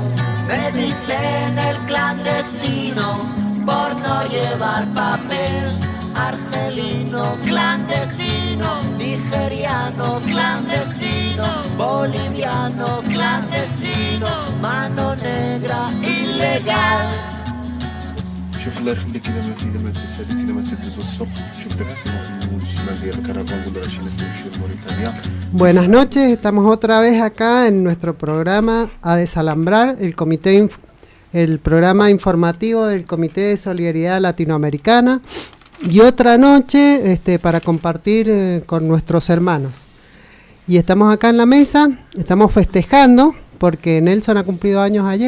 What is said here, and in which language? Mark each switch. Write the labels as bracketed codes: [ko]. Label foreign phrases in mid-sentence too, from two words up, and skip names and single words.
[es] Me dicen el clandestino por no llevar papel. argelino clandestino, nigeriano clandestino, boliviano clandestino, mano negra ilegal. [ar] شوف الله يخليك اذا ما تسالي اذا ما تدوز السوق شوف داك السينما الشمال ديال الكرفان قول راه شي ناس يمشيو لموريتانيا. [es] Buenas noches, estamos otra vez acá en nuestro programa A Desalambrar, el programa informativo del Comité de Solidaridad Latinoamericana, y otra noche para compartir con nuestros hermanos. Y estamos acá en la mesa, estamos festejando porque Nelson ha cumplido años ayer.